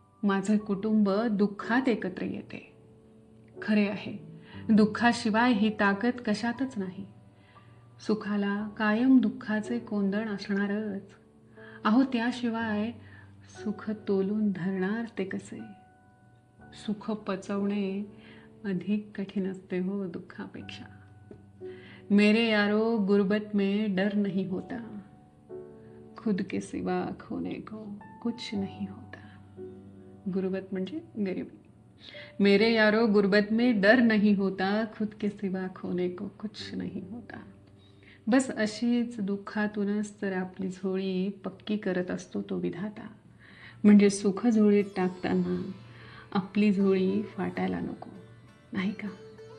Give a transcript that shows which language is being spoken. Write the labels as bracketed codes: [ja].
[mr] माझे कुटुंब दुःखात एकत्र येते. खरे आहे, दुःखाशिवाय ही ताकद कशातच नाही. सुखाला कायम दुःखाचे कोंदण असणारच. अहो, त्याशिवाय सुख तोलून धरणार ते कसे? सुख पचवणे अधिक कठीण असते हो दुःखापेक्षा. [hi] मेरे यारो, गुर्बत में डर नहीं होता, खुद के सिवा खोने को कुछ नहीं होता. [mr] गुर्बत म्हणजे गरिबी. [hi] मेरे यारो, गुर्बत में डर नहीं होता, खुद के सिवा खोने को कुछ नहीं होता. [mr] बस अशीच दुःखातूनच तर आपली झोळी पक्की करत असतो तो विधाता. म्हणजे सुख झोळीत टाकताना आपली झोळी फाटायला नको, नाही का?